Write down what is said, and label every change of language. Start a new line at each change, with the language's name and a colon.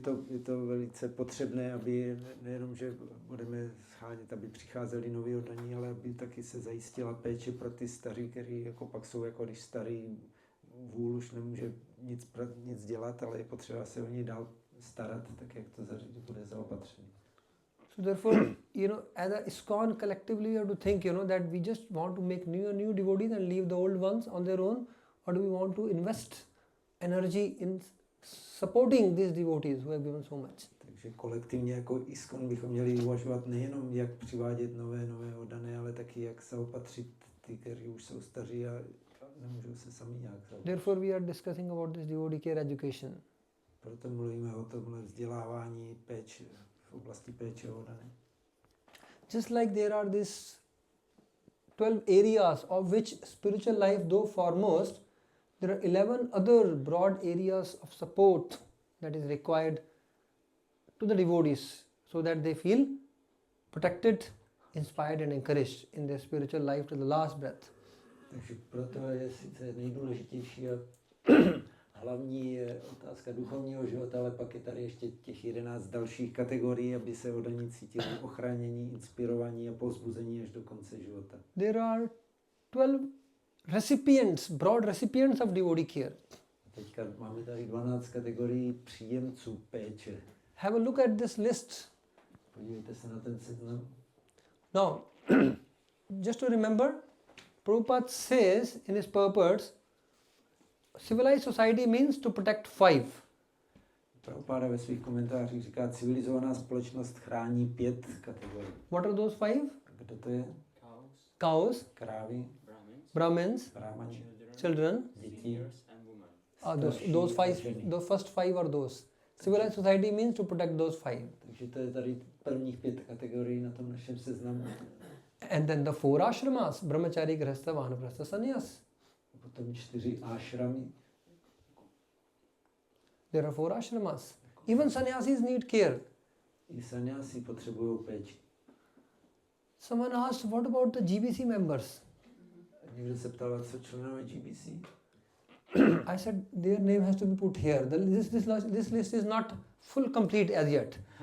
Czech: Je to velice potřebné, aby nejenom, že budeme schánět, aby přicházeli noví oddaní, ale aby taky se zajistila péče pro ty starý, který jako pak jsou, jako když starý vůl už nemůže nic dělat, ale je potřeba se o něj dál starat, tak jak to bude zaopatřené.
English: So therefore, as a ISKCON collectively you have to think, that we just want to make new and new devotees and leave the old ones on their own, or do we want to invest energy in supporting these devotees who have given so much?
Czech: Takže kolektivně jako ISKCON bychom měli uvažovat nejenom, jak přivádět nové oddané, ale taky jak zaopatřit ty, kteří už jsou staří a nemůžou se sami nějak zaopatřit.
English: Therefore we are discussing about this devotee care education.
Czech: Proto mluvíme o tomhle vzdělávání péče v oblasti péče o oddané.
English: Just like there are these 12 areas of which spiritual life, though foremost, there are 11 other broad areas of support that is required to the devotees so that they feel protected, inspired and encouraged in their spiritual life to the last breath.
Czech: Takže proto je sice nejdůležitější a hlavní je otázka duchovního života, ale pak je tady ještě těch 11 dalších kategorií, aby se oddaní cítili ochránění, inspirovaní a povzbuzení až do konce života.
English: There are 12 recipients, broad recipients of devotee care.
Czech: Teďka máme tady 12 kategorií příjemců péče.
English: Have a look at this list.
Czech: Podívejte se na ten seznam.
English: Now, just to remember, Prabhupada says in his purports, civilized society means to protect 5.
Czech: Prabhupada ve svých komentářích říká, civilizovaná společnost chrání 5 kategorií.
English: What are those 5?
Czech: Kdo to je?
English: Cows,
Czech: krávy,
English: Brahmins, children.
Czech: děti.
English: Those first 5 are those. Civilized society means to protect those 5.
Czech: Takže to je tady prvních 5 kategorií na tom našem seznamu.
English: And then the 4 ashramas, brahmachari, grihastha, vanaprastha, sannyas.
Czech: Potom 4 ashramy.
English: There are 4 ashramas. Even sannyasis need care.
Czech: I sannyasi potřebují péči.
English: Someone asked, what about the GBC members?
Czech: Někdo se ptal, co členové GBC?
English: I said, their name has to be put here. This list is not full complete as yet.